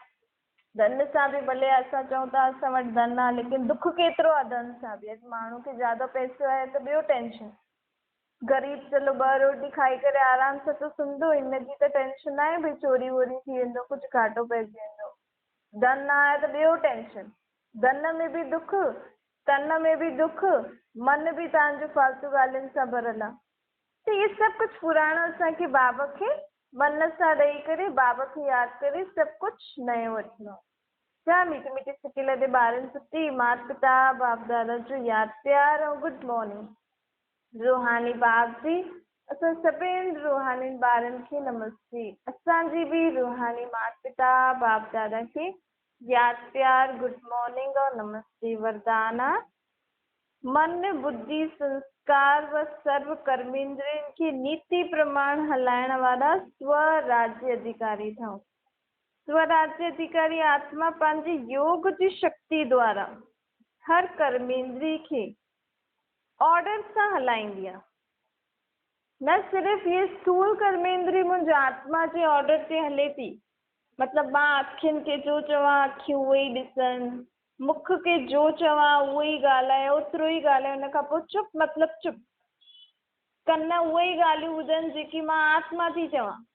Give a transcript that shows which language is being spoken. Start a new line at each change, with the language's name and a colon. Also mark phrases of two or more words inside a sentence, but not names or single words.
Sindhi: धन सां बि भले असां चऊं था असां वटि धन आहे, लेकिन दुख केतिरो आहे धन सां बि। अॼु माण्हू खे ज्यादा पैसो आहे त ॿियो टेंशन। ग़रीब चलो 2 रोटी खाई करे आराम सां त सुम्हंदो, हिनजी त टेंशन न आहे भई चोरी वोरी थी वेंदो, कुझु घाटो पइजी वेंदो। धन आहे त ॿियो टेंशन, धन में बि दुख, तन में भी दुख, मन भी तव्हांजो फालतू ॻाल्हियुनि सां भरियल आहे। त इहे सभु कुझु पुराणो असांखे बाबा खे मन सां ॾेई करे, बाबा खे यादि करे सभु कुझु नयो वठिणो आहे। छा मीठे मीठे सुठे लॻे ॿारनि सुठी माता पिता बाप दादा जो यादि प्यार ऐं
English: good morning.
Sindhi: रूहानी बाप जी, असां सभिनि रूहानी ॿारनि खे नमस्ते। असांजी बि रूहानी माता पिता बाप दादा खे यादि प्यार
English: good morning
Sindhi: और नमस्ते। वरदान आहे, मन बुद्धि संस्कार व सर्व कर्मेंद्रियनि खे नीति प्रमाण हलाइण वारा स्वराज्य अधिकारी ठहूं। स्वराज्य अधिकारी आत्मा पंहिंजे योग जी शक्ति द्वारा हर कर्मेंद्रिय खे ऑर्डर सां हलाईंदी आहे। न सिर्फ़ु ये स्थूल कर्मेंद्रिय मुंहिंजी आत्मा जे ऑर्डर ते हले थी, मतिलबु मां अखियुनि खे जो चवां अखियूं उहे ई ॾिसनि, मुख खे जो चवां उहो ई ॻाल्हाए, ओतिरो ई ॻाल्हाए, हुन खां पोइ चुप मतिलबु चुप। कन उहे ई ॻाल्हियूं ॿुधनि जेकी मां आत्मा थी चवां।